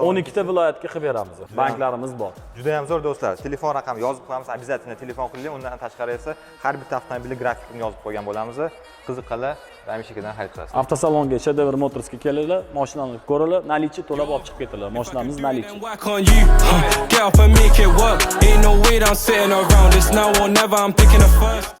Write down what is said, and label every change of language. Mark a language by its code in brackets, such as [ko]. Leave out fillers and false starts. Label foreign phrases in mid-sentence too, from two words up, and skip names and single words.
[uz] 12 ta viloyatga qilib beramiz. Banklarimiz bor. Juda ham zo'r do'stlar. Telefon raqami yozib qo'yamiz, обязательно telefon qiling. Undan tashqari esa har bitta avtomobilni grafikini yozib qo'ygan bo'lamiz. Qiziqqanlar Ramish akadan xarid qilasiz. Avtosalonga Shedar Motorsga kelinglar, mashinani ko'ringlar, nalichi to'lab olib chiqib ketadilar. Mashinamiz nalichi. [en] Whack on you, get up and make it work. Ain't no way I'm sitting around this now or never. I'm picking a first.